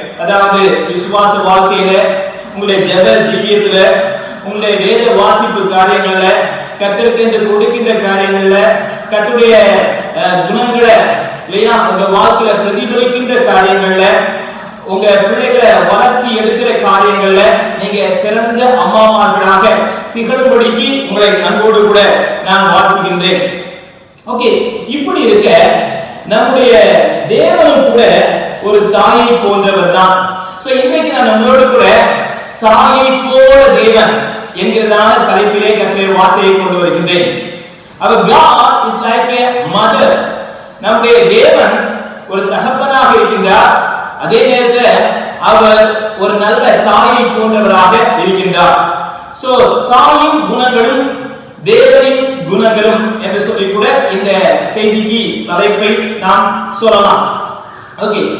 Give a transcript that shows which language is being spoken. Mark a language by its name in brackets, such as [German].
[Tamil] அதாவது விசுவாச வாழ்க்கையில, உங்களுடைய ஜெப ஜீவியத்துல, உங்களுடைய வேத வாசிப்பு காரியங்கள்ல, கர்த்தருக்கு கொடுக்கின்ற காரியங்கள்ல, கர்த்தருடைய குணங்களை இல்லையா உங்க வாழ்க்கையில பிரதிபலிக்கின்ற காரியங்கள்ல, உங்க பிள்ளைகளை வளர்த்தி எடுக்கிற காரியங்கள்ல நீங்க சிறந்த அம்மாமார்களாக திகழும்படிக்கு உங்களை அன்போடு கூட நான் வாழ்த்துகின்றேன். ஓகே. இப்படி இருக்க நம்முடைய தேவனும் கூட ஒரு தாயை போன்றவர் தான். சோ இன்றைக்கு நான் உங்களோடு கூட தாயை போல தேவன் என்கிறதான தலைப்பிலே கர்த்தருடைய வார்த்தையை கொண்டு வருகின்றேன். அவர் [English] God is like a mother. [Tamil] நம்முடைய தேவன் ஒரு தகப்பனாக இருக்கின்றார், அதே நேரத்தில் அவர் ஒரு நல்ல தாயை போன்றவராக இருக்கின்றார். சோ தாயின் குணங்களும் தேவனின் குணங்களும் என்று சொல்லி கூட இந்த செய்திக்கு தலைப்பை நாம் சொல்லலாம். ஓகே.